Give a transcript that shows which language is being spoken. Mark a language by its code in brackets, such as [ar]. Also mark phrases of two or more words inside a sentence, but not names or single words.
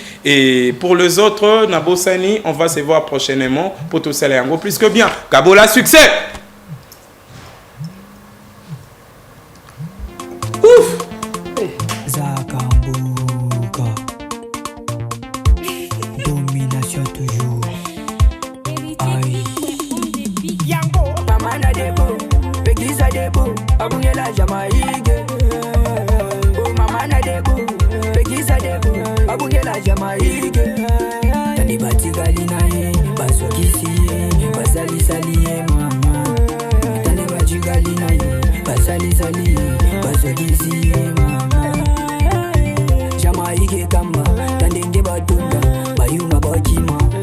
[fr] Et pour les autres, Nabosani, on va se voir prochainement pour tout ça, plus que bien. [ln] Kabola Succès. Ouf. [fr] Zakambuka, domination toujours. Aïe. [ln] Yango, mama na debo, Pegisa debo, abunye la Jamaïque. Oh mama na debo, Pegisa debo, abunye la Jamaïque. Tani bati galina ye, baso kisi ye, basali sali ye mama. Tani bati galina ye, basali sali ye, baso kisi ye mama. Jamaïque kamba, tandenge batunda, bayuma bakima.